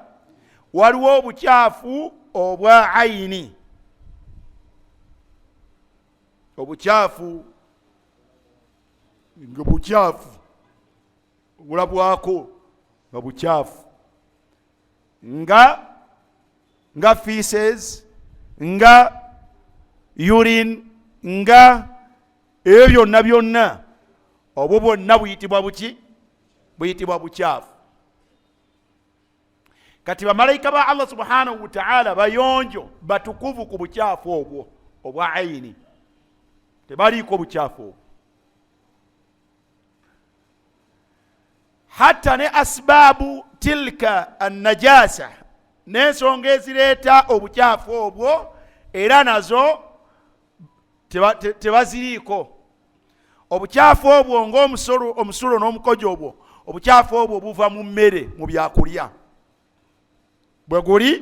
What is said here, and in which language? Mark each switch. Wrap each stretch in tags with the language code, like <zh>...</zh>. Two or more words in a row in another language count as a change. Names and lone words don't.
<lg>Waliwo obukyafu obwa ayini, obukyafu nga bukyafu bulabwako nga bukyafu, nga feces, nga urine, nga ebyo byonna byonna, obwo bwonna buyitibwa buki? Buyitibwa bukyafu. Kati bamalayika ba</lg> <ar>الله سبحانه وتعالى</ar> <lg>bayonjo batukuvu ku bukyafu obwo obwa ayini, tebaliiko bukyafu obwo.</lg> <ar>Hatta ne أسباب تلك النجاسة,</ar> <lg>n'ensonga ezireeta obukyafu obwo era nazo tebaziriiko. Obukyafu obwo ng'omusulo n'omukojo obwo, obukyafu obwo buva mu mmere, mu byakulya bwe guli.</lg>